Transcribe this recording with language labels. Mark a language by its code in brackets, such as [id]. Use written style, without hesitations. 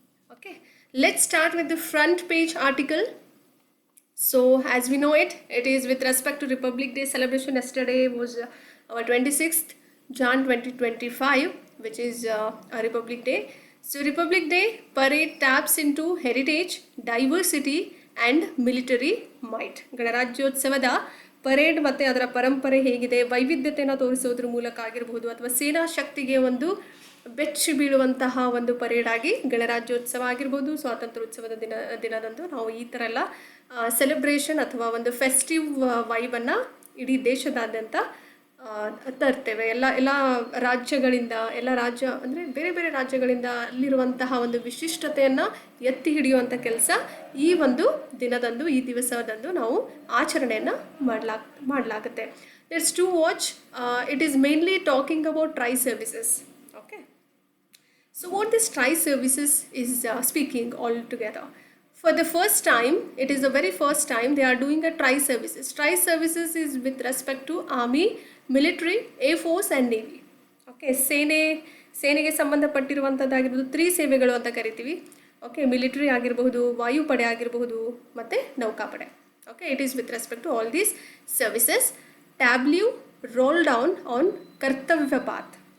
[en] Okay, let's start with the front page article. So as we know it, it is with respect to Republic Day celebration. Yesterday was our 26th Jan 2025, which is a Republic Day. So Republic Day parade taps into heritage, diversity and military might. [kn] ಗಣರಾಜ್ಯೋತ್ಸವದ parade ಮತ್ತು ಅದರ ಪರಂಪರೆ ಹೇಗಿದೆ, ವೈವಿಧ್ಯತೆಯನ್ನು ತೋರಿಸೋದ್ರ ಮೂಲಕ ಆಗಿರಬಹುದು ಅಥವಾ ಸೇನಾ ಶಕ್ತಿಗೆ ಒಂದು ಬೆಚ್ಚಿ ಬೀಳುವಂತಹ ಒಂದು ಪರೇಡ್ ಆಗಿ ಗಣರಾಜ್ಯೋತ್ಸವ ಆಗಿರ್ಬೋದು, ಸ್ವಾತಂತ್ರ್ಯೋತ್ಸವದ ದಿನದಂದು ನಾವು ಈ ಥರ ಎಲ್ಲ ಸೆಲೆಬ್ರೇಷನ್ ಅಥವಾ ಒಂದು ಫೆಸ್ಟಿವ್ ವೈಬನ್ನು ಇಡೀ ದೇಶದಾದ್ಯಂತ ತರ್ತೇವೆ. ಎಲ್ಲ ರಾಜ್ಯಗಳಿಂದ, ಎಲ್ಲ ರಾಜ್ಯ ಅಂದರೆ ಬೇರೆ ಬೇರೆ ರಾಜ್ಯಗಳಿಂದ ಅಲ್ಲಿರುವಂತಹ ಒಂದು ವಿಶಿಷ್ಟತೆಯನ್ನು ಎತ್ತಿ ಹಿಡಿಯುವಂಥ ಕೆಲಸ ಈ ಒಂದು ದಿನದಂದು, ಈ ದಿವಸದಂದು ನಾವು ಆಚರಣೆಯನ್ನು ಮಾಡಲಾಗುತ್ತೆ. [en] Let's to watch. It is mainly talking about tri services. Okay. So what this TRI services is speaking altogether. For the first time, it is the very first time they are doing a TRI services. TRI services is with respect to Army, Military, Air Force and Navy. [kn] Okay, ಸೇನೆಗೆ ಸಂಬಂಧಪಟ್ಟಿರುವಂಥದ್ದಾಗಿರ್ಬೋದು, 3 ಸೇವೆಗಳು ಅಂತ ಕರಿತೀವಿ. Okay, military ಆಗಿರಬಹುದು, ವಾಯುಪಡೆ ಆಗಿರಬಹುದು ಮತ್ತು ನೌಕಾಪಡೆ. [en] Okay, it is with respect to all these services. Tableau roll down on Kartavya Path.